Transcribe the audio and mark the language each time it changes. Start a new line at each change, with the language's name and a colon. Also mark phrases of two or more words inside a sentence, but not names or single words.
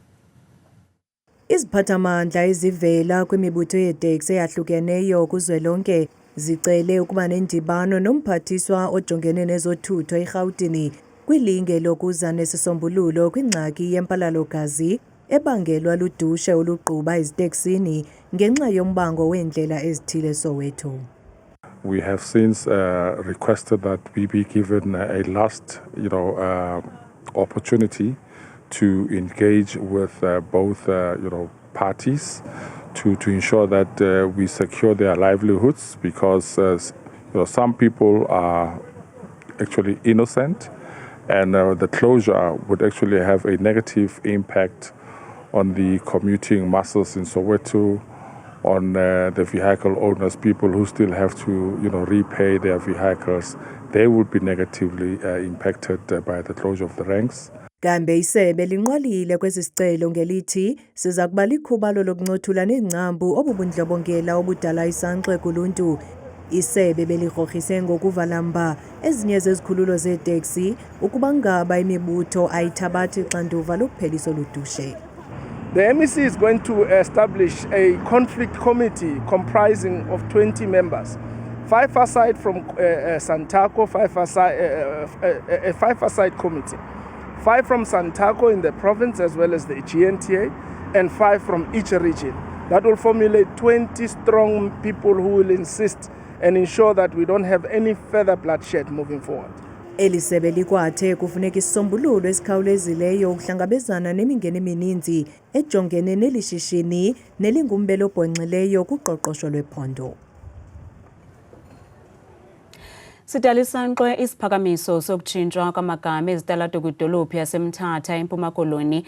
Xhosa: Iziphathamandla ezivela kwimibutho yeeteksi eyahlukeneyo kuzwelonke zicele ukuba nendibano nomphathiswa ojongene nezothutho eGauteng kwilinge lokuza nesisombululo kwingxaki yempalalo-gazi ebangelwa ludushe olugquba eziteksini ngenxa yombango weendlela ezithile eSoweto.
English: We have since requested that we be given a last, opportunity to engage with both, parties to ensure that we secure their livelihoods, because some people are actually innocent, and the closure would actually have a negative impact on the commuting masses in Soweto, on the vehicle owners, people who still have to repay their vehicles. They would be negatively impacted by the closure of the ranks.
Xhosa: Kambe isebe linqwalile kwesi sicelo ngelithi siza kuba likhubalo lokuncothula neengcambu obubundlobongela obudala isankxwe kuluntu. Isebe beligrogrise ngokuvala mba ezinye zezikhululo zeeteksi ukuba ngaba imibutho ayithabathi ixanduva lokuphelisa oludushe.
English: The MEC is going to establish a conflict committee comprising of 20 members. 5 aside from Santaco, 5 aside committee. 5 from Santaco in the province as well as the GNTA, and 5 from each region. That will formulate 20 strong people who will insist and ensure that we don't have any further bloodshed moving forward.
Xhosa: Elisebe likwathe kufuneka isisombululo esikhawulezileyo ukuhlangabezana nemingeni emininzi ejongene nelishishini nelingumbelo obhonxileyo kuqoqosho lwephondo. Sidalisa nkqwe isiphakamiso sokutshintshwa kwamagama ezitalato kwidolophu yaseMthatha eMpuma Koloni.